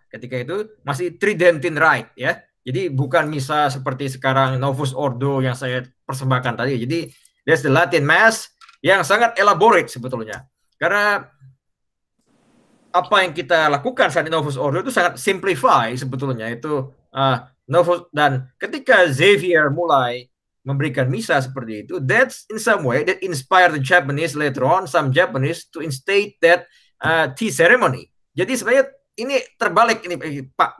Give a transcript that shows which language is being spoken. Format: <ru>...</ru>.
<id>Ketika itu masih Tridentine Rite ya. Jadi bukan misa seperti sekarang Novus Ordo yang saya persembahkan tadi. Jadi</id> <en>there's the Latin Mass</en> <id>yang sangat elaborate sebetulnya. Karena apa yang kita lakukan saat Novus Ordo itu sangat simplify sebetulnya. Itu Novus, dan ketika Xavier mulai memberikan misa seperti itu,</id> <en>that's in some way that inspired the Japanese later on, some Japanese to instate that tea ceremony.</en> <id>Jadi sebenarnya ini terbalik ini Pak.</id>